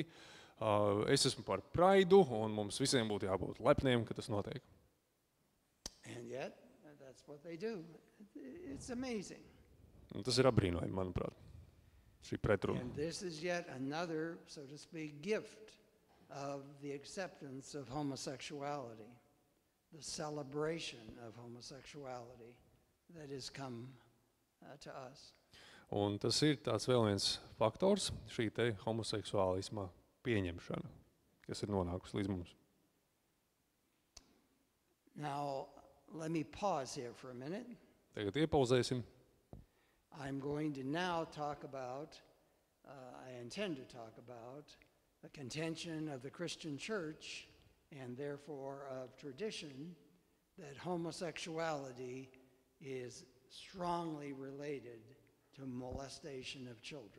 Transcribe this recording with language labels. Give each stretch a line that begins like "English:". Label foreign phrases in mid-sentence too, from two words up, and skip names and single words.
Latvian: Es esmu par praidu un mums visiem būtu jābūt lepniem, ka tas notiek.
English: And yet, that's what they do. It's amazing.
Latvian: Un tas ir apbrīnojami, manuprāt, šī pretruna.
English: And this is yet another, so to speak, gift of the acceptance of homosexuality. The celebration of homosexuality that has come to us.
Latvian: Un tas ir tāds vēl viens faktors, šī te homoseksuālisma pieņemšana, kas ir nonākusi līdz mums.
English: Now, let me pause here for a minute.
Latvian: Tagad iepauzēsim.
English: I'm going to now talk about, I intend to talk about, the contention of the Christian church and therefore of tradition, that homosexuality is strongly related to molestation of children.